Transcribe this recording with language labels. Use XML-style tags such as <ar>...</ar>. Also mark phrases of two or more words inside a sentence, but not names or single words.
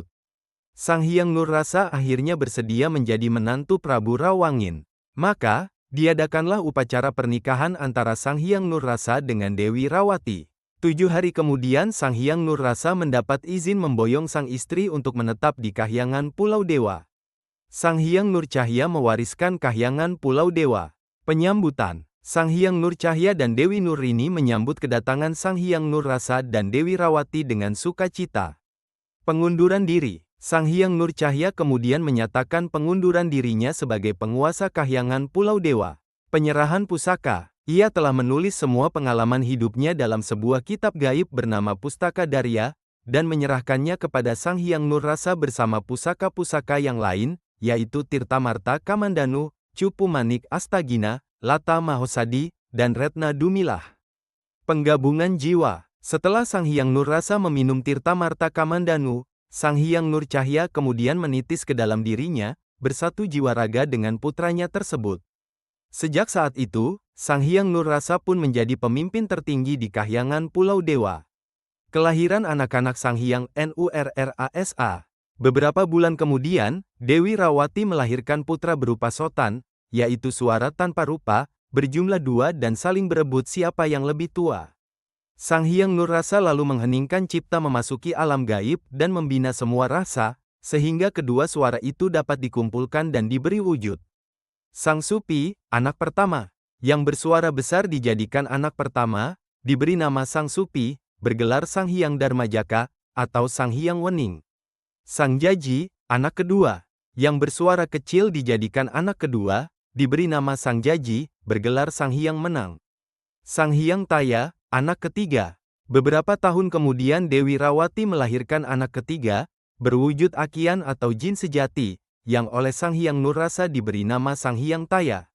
<id>Sang Hyang Nurrasa akhirnya bersedia menjadi menantu Prabu Rawangin. Maka, diadakanlah upacara pernikahan antara Sang Hyang Nurrasa dengan Dewi Rawati. 7 hari kemudian Sang Hyang Nurrasa mendapat izin memboyong sang istri untuk menetap di kahyangan Pulau Dewa. Sang Hyang Nurcahya mewariskan kahyangan Pulau Dewa. Penyambutan. Sang Hyang Nurcahya dan Dewi Nurini menyambut kedatangan Sang Hyang Nurrasa dan Dewi Rawati dengan sukacita. Pengunduran diri. Sang Hyang Nurcahya kemudian menyatakan pengunduran dirinya sebagai penguasa kahyangan Pulau Dewa. Penyerahan pusaka. Ia telah menulis semua pengalaman hidupnya dalam sebuah kitab gaib bernama Pustaka Darya, dan menyerahkannya kepada Sang Hyang Nurrasa bersama pusaka-pusaka yang lain, yaitu Tirtamarta Kamandanu, Cupu Manik Astagina, Lata Mahosadi, dan Retna Dumilah. Penggabungan jiwa. Setelah Sang Hyang Nurrasa meminum Tirtamarta Kamandanu, Sang Hyang Nur Cahya kemudian menitis ke dalam dirinya, bersatu jiwa raga dengan putranya tersebut. Sejak saat itu, Sang Hyang Nur Rasa pun menjadi pemimpin tertinggi di Kahyangan Pulau Dewa. Kelahiran anak-anak Sang Hyang Nurrasa. Beberapa bulan kemudian, Dewi Rawati melahirkan putra berupa Sotan, yaitu suara tanpa rupa, berjumlah 2 dan saling berebut siapa yang lebih tua. Sang Hyang Nur Rasa lalu mengheningkan cipta memasuki alam gaib dan membina semua rasa, sehingga kedua suara itu dapat dikumpulkan dan diberi wujud. Sang Supi, anak pertama, yang bersuara besar dijadikan anak pertama, diberi nama Sang Supi, bergelar Sang Hyang Darmajaka, atau Sang Hyang Wening. Sang Jaji, anak kedua, yang bersuara kecil dijadikan anak kedua, diberi nama Sang Jaji, bergelar Sang Hyang Menang. Sang Hyang Taya, anak ketiga. Beberapa tahun kemudian Dewi Rawati melahirkan anak ketiga, berwujud Akian atau jin sejati, yang oleh Sang Hyang Nur Rasa diberi nama Sang Hyang Taya.</id>